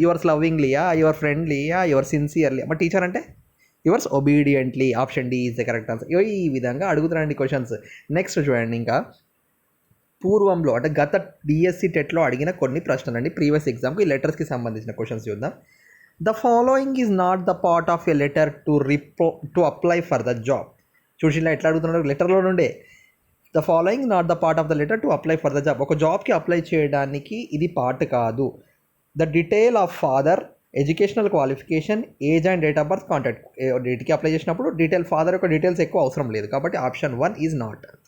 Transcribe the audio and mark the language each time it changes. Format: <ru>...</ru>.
<te>Yours లవ్వింగ్లీయా, your ఫ్రెండ్లీయా, your sincerely. మరి teacher అంటే yours obediently,</te> <en>Option D is the correct answer.</en> <te>ఈ విధంగా అడుగుతారండి క్వశ్చన్స్. నెక్స్ట్ చూడండి, ఇంకా పూర్వంలో అంటే గత డిఎస్సి టెట్లో అడిగిన కొన్ని ప్రశ్నలు అండి, ప్రీవియస్ ఎగ్జామ్కి ఈ లెటర్స్కి సంబంధించిన క్వశ్చన్స్ చూద్దాం.</te> <en>The following is not the part of a letter to apply for the job.</en> <te>చూసి ఇలా ఎట్లా అడుగుతున్నాడు లెటర్లో నుండే.</te> <en>The following not the part of the letter to apply for the job.</en> <te>ఒక జాబ్కి అప్లై చేయడానికి ఇది పార్ట్ కాదు.</te> <en>The detail of father, educational qualification, age and date of birth, contact.</en> <te>డేట్కి అప్లై చేసినప్పుడు డీటెయిల్ ఫాదర్ యొక్క డీటెయిల్స్ ఎక్కువ అవసరం లేదు, కాబట్టి ఆప్షన్ 1</te> <en>Is not.</en>